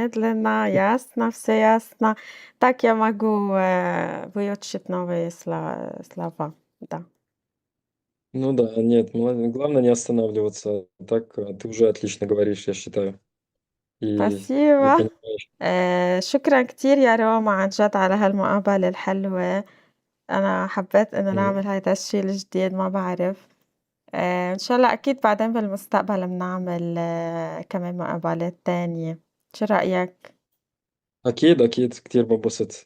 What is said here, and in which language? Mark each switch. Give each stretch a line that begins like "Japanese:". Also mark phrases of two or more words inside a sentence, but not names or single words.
Russian: медленно, ясно, все ясно. Так я могу, выучить новые слова. Да. Ну да, нет, главное не останавливаться. Так, ты уже отлично говоришь, я считаю. И спасибо. понимаешь.
Arabic: شكرًا كتير يا روما عن جد على هالمقابلة الحلوة، أنا حبيت إنه مم. نعمل هيدا الشي الجديد ما بعرف، إن شاء الله أكيد بعدين بالمستقبل بنعمل كمان مقابلات تانية، شو رأيك؟ أكيد أكيد كتير بنبسط.